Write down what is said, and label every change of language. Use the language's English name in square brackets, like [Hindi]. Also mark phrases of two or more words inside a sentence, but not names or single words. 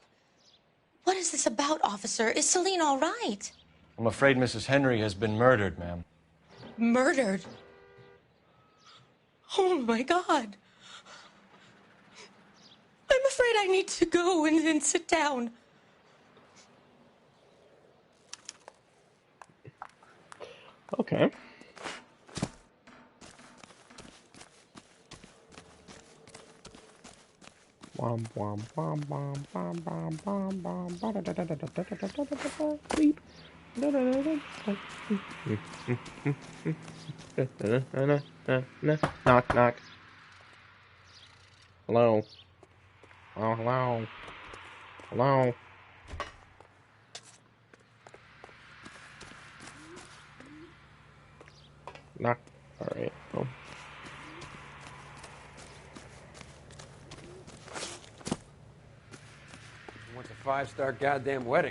[English] What is this about, officer? Is Celine all right? I'm afraid Mrs. Henry has been murdered, ma'am. Murdered? Oh, my God. I'm afraid I need to go and sit down. Okay. Wom wom wom wom wom wom wom wom ba da da da da da da da da da da sleep. Da da da da. Knock knock. Hello. Oh hello. Hello. Knock. All right. Oh. Wants a 5-star goddamn wedding.